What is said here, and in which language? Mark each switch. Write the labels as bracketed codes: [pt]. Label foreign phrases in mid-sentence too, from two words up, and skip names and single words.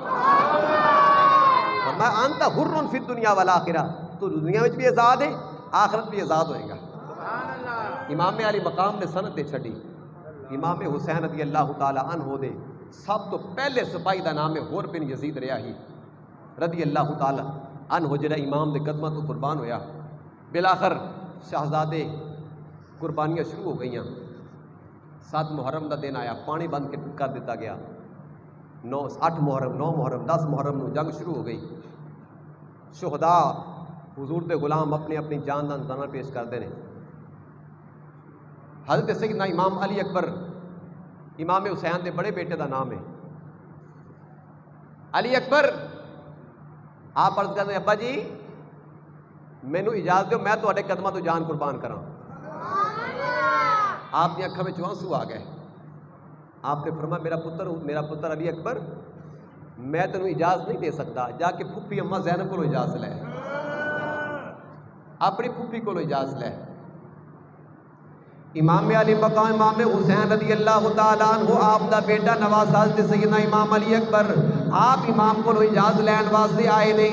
[pa] فرمایا [ar] انت حرن فی الدنیا والآخرہ، [pa] تو دنیا میں بھی آزاد ہے، آخرت بھی آزاد ہوئے گا۔ امام علی مقام نے سند تے چھڑی، امام حسین [ar] رضی اللہ تعالی عنہ [pa] دے سب تو پہلے سپاہی دا نام ہے حر بن یزید ریاحی رضی اللہ تعالی عنہ، جڑا امام دے قدماں تو قربان ہویا۔ بالآخر شہزادے قربانیاں شروع ہو گئیاں، 7 محرم دا دن آیا، پانی بند کر دیتا گیا، 8 محرم 9 محرم 10 محرم نو جنگ شروع ہو گئی۔ شہداء حضور دے غلام اپنی اپنی جان دا نذرانہ [ur] پیش کرتے ہیں۔ [pa] حضرت سیدنا امام علی اکبر امام حسین دے بڑے بیٹے دا نام ہے علی اکبر، [ur] آپ عرض کرتے ہیں [pa] ابا جی مینوں اجازت دیو میں تواڈے قدماں تو جان قربان کراں۔ آپ دی اکھاں وچ آنسو آ گئے، آپ نے فرمایا میرا پتر علی اکبر میں تینوں اجازت نہیں دے سکتا، جا کے پھپھی اماں زینب کو اجازت لے، اپنی پھپھی کو اجازت لے۔ امام علی مقام امام حسین [ar] رضی اللہ تعالیٰ عنہ [pa] آپ دا بیٹا نواسا حضرت سیدنا امام علی اکبر، آپ امام کو اجازت لین واسطے آئے نے۔